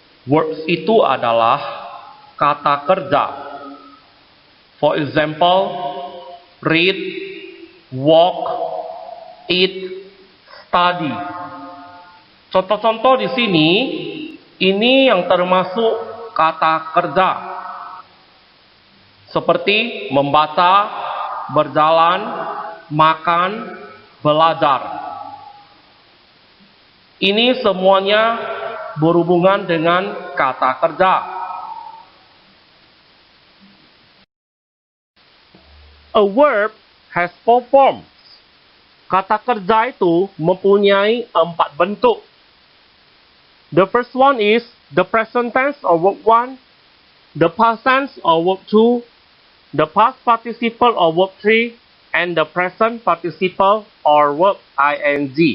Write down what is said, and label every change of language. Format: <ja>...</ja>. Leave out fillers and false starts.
<id>Verbs itu adalah kata kerja.</id> <en>For example, read, walk, eat, study.</en> <id>Contoh-contoh di sini, ini yang termasuk kata kerja. Seperti membaca, berjalan, makan, belajar. Ini semuanya berhubungan dengan kata kerja.</id> <en>A verb has 4 forms.</en> <id>Kata kerja itu mempunyai 4 bentuk.</id> <en>The first one is the present tense or verb 1, the past tense or verb 2, the past participle or verb 3, and the present participle or verb ing.</en>